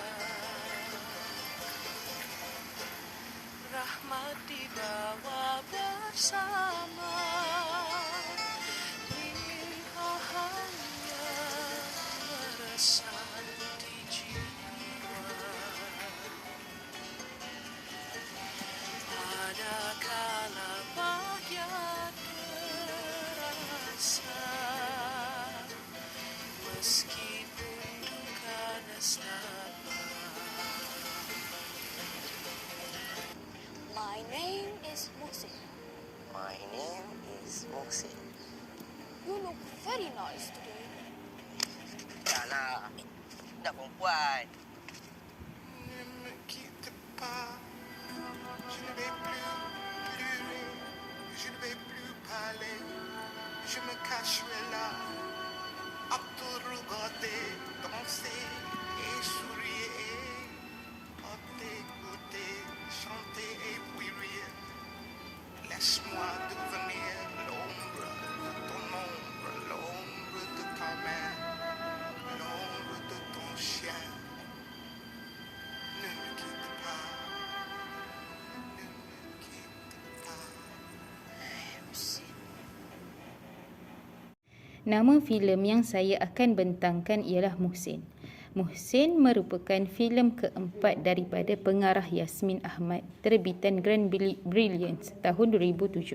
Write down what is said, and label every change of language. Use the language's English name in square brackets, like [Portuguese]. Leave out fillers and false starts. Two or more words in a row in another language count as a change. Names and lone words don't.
[Malay] Rahmat dibawa bersama, limpahannya meresap di jiwa. Manakala bahagia terasa, meskipun duka nestapa. [English] My name is Muhsin. My name is Muhsin. You look very nice today. [Malay] Dah lah, dah perempuan. [French] Ne me quitte pas, je ne vais plus pleurer, je ne vais plus parler, je me cacherai là, à te regarder, danser et sourire, à t'écouter, chanter et puis rire. Laisse-moi devenir l'ombre de ton ombre, l'ombre de ta main, l'ombre de ton chien. Ne me quitte pas, ne me quitte pas. [Malay] Nama filem yang saya akan bentangkan ialah Muhsin. Muhsin merupakan filem keempat daripada pengarah Yasmin Ahmad, terbitan Grand Brilliance tahun 2007.